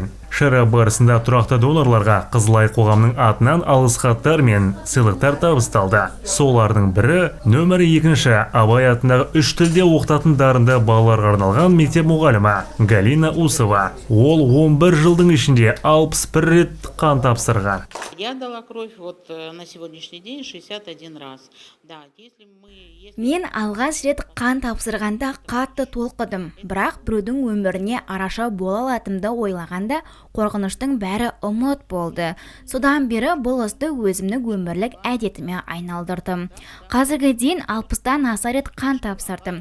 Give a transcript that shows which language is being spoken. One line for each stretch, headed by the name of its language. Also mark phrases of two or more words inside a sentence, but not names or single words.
Kazakh: Шара барысында тұрақты донорларға Қызылай қоғамның атынан алғыс хаттар мен сыйлықтар табысталды. Солардың бірі нөмірі 2-ші Абай атындағы 3 тілде оқытатын дарынды балаларға арналған мектеп мұғалімі Галина Усова. Ол 11 жылдың ішінде 61 рет қан тапсырған.
Russian: Я дала кровь на сегодняшний день 61 раз.
Kazakh: Мен алғаш рет қан тапсырғанда қатты толқыдым, бірақ біреудің өміріне араша бола алатынымды ойлағанда қорқыныштың бәрі ұмыт болды. Содан бері бұл істі өзімнің өмірлік әдетіме айналдырдым. Қазірге дейін 60-тан аса рет қан тапсырдым.